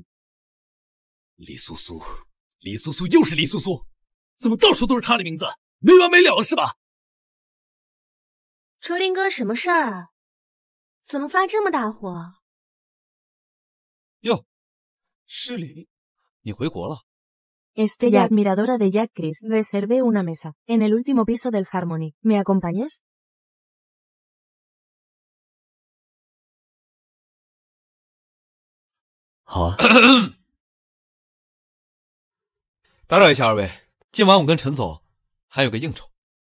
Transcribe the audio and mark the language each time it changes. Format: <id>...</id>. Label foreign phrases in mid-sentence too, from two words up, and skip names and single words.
<zh>李苏苏，李苏苏又是李苏苏，怎么到处都是她的名字？没完没了了是吧？卓林哥，什么事儿啊？怎么发这么大火？哟，诗里，你回国了？</zh> <es>Estella, admiradora de Jack Chris, reservé una mesa en el último piso del Harmony. ¿Me acompañas?</es> <zh>好啊。打扰一下二位，今晚我跟陈总还有个应酬。</zh>